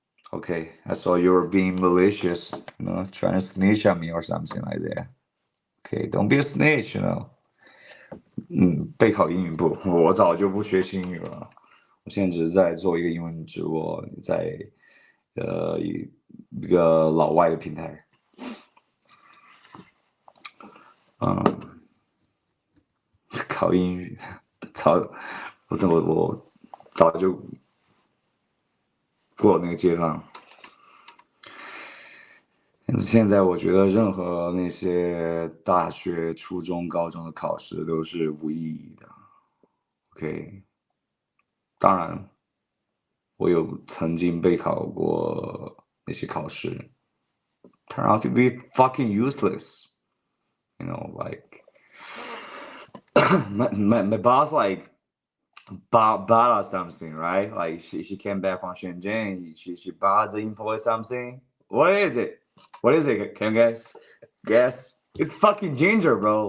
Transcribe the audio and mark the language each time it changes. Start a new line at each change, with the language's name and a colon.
English: Okay, I saw you were being malicious, trying to snitch on me or something like that. Okay, don't be a snitch.
Chinese: 备考英语不，我早就不学习英语了。我现在只是在做一个英文直播，在一个老外的平台。考英语，我早就过了那个阶段。现在我觉得任何那些大学、初中、高中的考试都是无意义的。 OK，当然，我有曾经备考过那些考试，
English: turn out to be fucking useless. Like my boss like bought us something, right? Like she came back from Shenzhen. She bought the employee something. What is it? What is it? Can you guys guess? It's fucking ginger, bro.